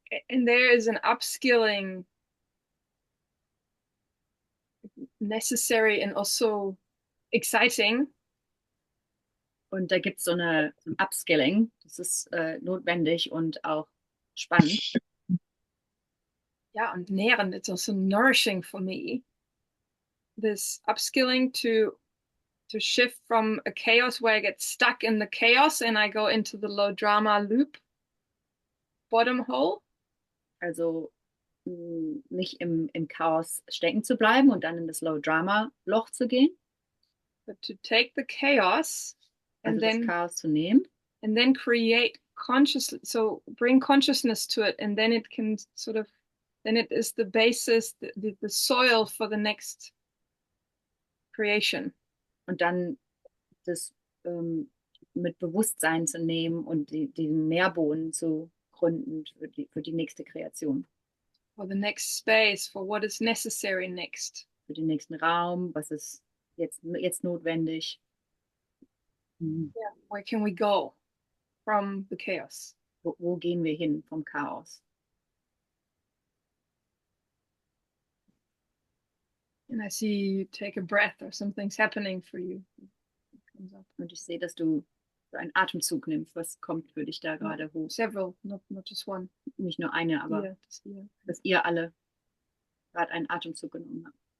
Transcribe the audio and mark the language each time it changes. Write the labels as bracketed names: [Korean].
[English] And there is an upskilling necessary and also exciting. [German] Und da gibt es so ein Upskilling, das ist notwendig und auch spannend. Ja, und nährend, [English] it's also nourishing for me. This upskilling to shift from a chaos where I get stuck in the chaos and I go into the low drama loop, bottom hole. [German] Also nicht im Chaos stecken zu bleiben und dann in das Low Drama Loch zu gehen. [English] But to take the chaos and [German] also [English] then [German] das Chaos zu nehmen. [English] And then create consciously, so bring consciousness to it, and then it can sort of, then it is the basis, the soil for the next creation. [German] Und dann das mit Bewusstsein zu nehmen und den Nährboden zu gründen für die nächste Kreation. [English] For the next space, for what is necessary next. [German] Für den nächsten Raum, was ist jetzt notwendig. [English] Yeah, where can we go from the chaos? [German] Wo gehen wir hin vom Chaos? [English] And I see you take a breath or something's happening for you. It comes up. [German] Und ich sehe, dass du einen Atemzug nimmst. Was kommt für dich da gerade hoch? [English] Several, not just one. [German] Nicht nur eine, aber das ihr. dass ihr alle gerade einen Atemzug genommen habe.